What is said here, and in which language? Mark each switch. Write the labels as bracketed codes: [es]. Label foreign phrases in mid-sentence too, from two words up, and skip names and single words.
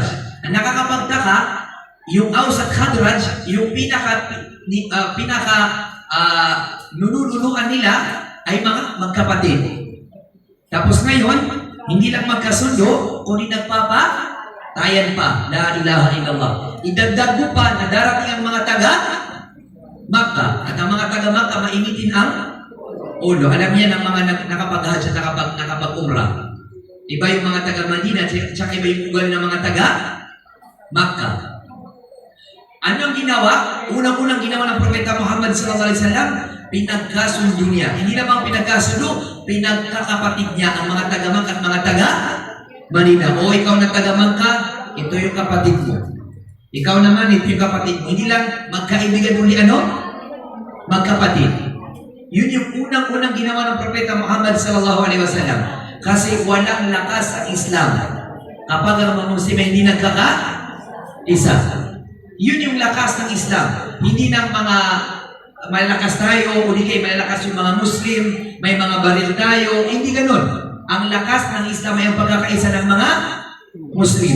[tl] Ang nakakapagtaka, yung Aus at Khazraj, yung nunulungan nila ay mga magkapatid. Tapos ngayon, hindi lang magkasundo, kundi nagpapatayan pa. [ar] لا إله إلا الله. [tl] Idagdag mo pa na darating ang mga taga-Makkah. At ang mga taga-Makkah mainitin ang ulo. Alam niya ng mga nakapag-hajj at nakapag-umrah. Iba yung mga taga-Madina at saka iba yung ugal ng mga taga-Makkah. Ano ang ginawa? Unang-unang ginawa ng Propeta Muhammad [ar] صلى الله عليه وسلم, [tl] pinagkasundo niya. Hindi lamang pinagkasundo, pinagkakapatid niya ang mga taga-Makkah at mga taga-Madina. O ikaw na taga-Makkah, ito yung kapatid mo. Ikaw naman, ito yung kapatid mo. Hindi lang magkaibigan uli magkapatid. Yun yung unang-unang ginawa ng Propeta Muhammad [ar] صلى الله عليه وسلم. [tl] Kasi walang lakas ang Islam kapag ang mga Muslim hindi nagkaka-isa. Yun yung lakas ng Islam. Hindi ng mga malalakas tayo, o di kayo malalakas yung mga Muslim, may mga baril tayo, hindi ganun. Ang lakas ng Islam ay ang pagkakaisa ng mga Muslim.